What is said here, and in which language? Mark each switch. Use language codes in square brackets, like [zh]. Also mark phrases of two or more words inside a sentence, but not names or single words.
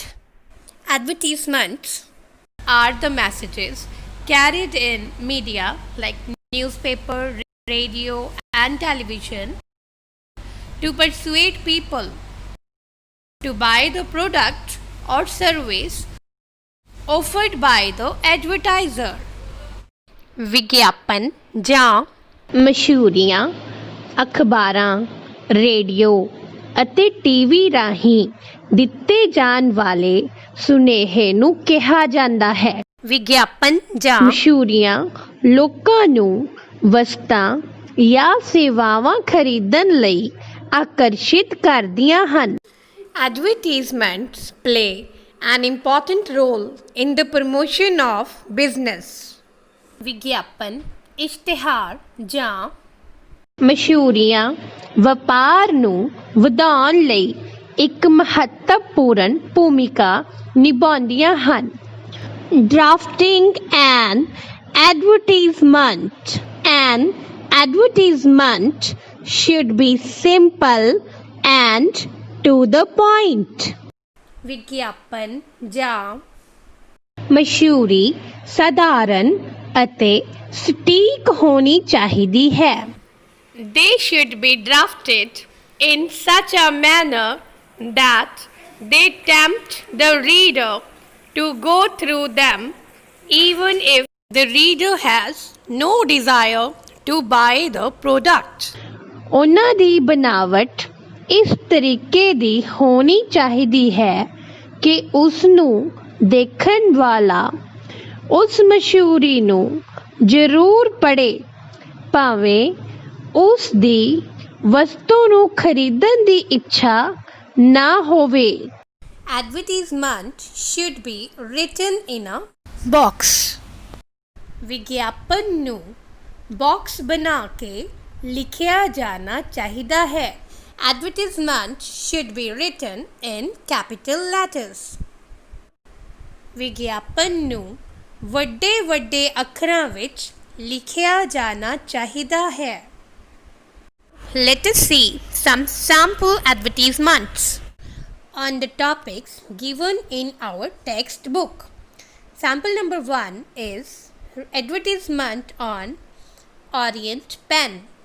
[en] Advertisements are the messages carried in media like newspaper, radio and television to persuade people to buy the product or service offered by the advertiser. [pa] ਵਿਗਿਆਪਨ ਜਾਂ ਮਸ਼ਹੂਰੀਆਂ ਅਖਬਾਰਾਂ, ਰੇਡੀਓ ਅਤੇ ਟੀਵੀ ਰਾਹੀਂ ਦਿੱਤੇ ਜਾਣ ਵਾਲੇ ਸੁਨੇਹੇ ਨੂੰ ਕਿਹਾ ਜਾਂਦਾ ਹੈ। ਵਿਗਿਆਪਨ ਜਾਂ ਮਸ਼ਹੂਰੀਆਂ ਲੋਕਾਂ ਨੂੰ ਵਸਤਾਂ ਜਾਂ ਸੇਵਾਵਾਂ ਖਰੀਦਣ ਲਈ ਆਕਰਸ਼ਿਤ ਕਰਦੀਆਂ ਹਨ। [en] Advertisements play an important role in the promotion of business. [pa] ਵਿਗਿਆਪਨ ਇਸ਼ਤਿਹਾਰ ਜਾਂ ਮਸ਼ਹੂਰੀਆਂ ਵਪਾਰ ਨੂੰ ਵਧਾਉਣ ਲਈ ਇੱਕ ਮਹੱਤਵਪੂਰਨ ਭੂਮਿਕਾ ਨਿਭਾਉਂਦੀਆਂ ਹਨ। [en] Drafting an advertisement. An advertisement should be simple and to the point. [pa] ਵਿਗਿਆਪਨ ਜਾਂ ਮਸ਼ਹੂਰੀ ਸਧਾਰਨ ਅਤੇ ਸਟੀਕ ਹੋਣੀ ਚਾਹੀਦੀ ਹੈ। [en] They should be drafted in such a manner that they tempt the reader to go through them even if the reader has no desire to buy the product. [pa] ਉਹਨਾਂ ਦੀ ਬਣਾਵਟ ਇਸ ਤਰੀਕੇ ਦੀ ਹੋਣੀ ਚਾਹੀਦੀ ਹੈ ਕਿ ਉਸ ਨੂੰ ਦੇਖਣ ਵਾਲਾ ਉਸ ਮਸ਼ਹੂਰੀ ਨੂੰ ਜ਼ਰੂਰ ਪੜ੍ਹੇ ਭਾਵੇਂ ਉਸ ਦੀ ਵਸਤੂ ਨੂੰ ਖਰੀਦਣ ਦੀ ਇੱਛਾ ਨਾ ਹੋਵੇ। [en] Advertisement should be written in a box. [pa] ਵਿਗਿਆਪਨ ਨੂੰ ਬਾਕਸ ਬਣਾ ਕੇ ਲਿਖਿਆ ਜਾਣਾ ਚਾਹੀਦਾ ਹੈ। [en] Advertisement should be written in capital letters. [pa] ਵਿਗਿਆਪਨ ਨੂੰ ਵੱਡੇ ਵੱਡੇ ਅੱਖਰਾਂ ਵਿੱਚ ਲਿਖਿਆ ਜਾਣਾ ਚਾਹੀਦਾ ਹੈ। [en] Let us see some sample advertisements on the topics given in our textbook. Sample number 1 is advertisement on Orient pen.